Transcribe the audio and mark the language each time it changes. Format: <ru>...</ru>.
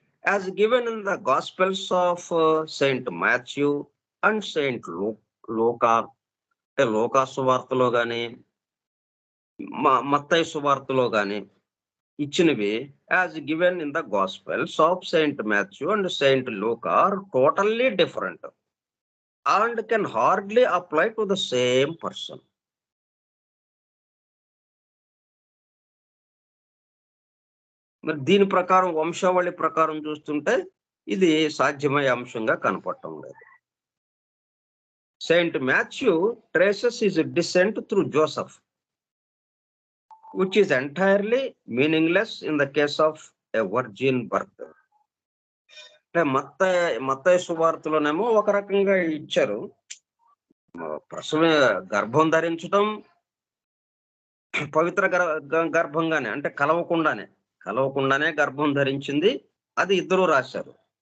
<en>as given in the gospels of Saint Matthew and Saint Luka</en> <te>అంటే లూకా సువార్తలో గాని, మత్తయి సువార్తలో గాని ఇచ్చినవి</te> <en>As given in the gospels of Saint Matthew and Saint Luka are totally different and can hardly apply to the same person.</en> <te>మరి దీని ప్రకారం వంశావళి ప్రకారం చూస్తుంటే ఇది సాధ్యమయ్యే అంశంగా కనపడటం లేదు.</te> <en>Saint Matthew traces his descent through Joseph which is entirely meaningless in the case of a virgin birth.</en> <te>అంటే మత్తయి సువార్తలోనేమో ఒక రకంగా ఇచ్చారు. ప్రసవ గర్భం ధరించడం పవిత్ర గర్భంగానే అంటే కలవకుండానే గర్భం ధరించింది. అది ఇద్దరు రాశారు.</te>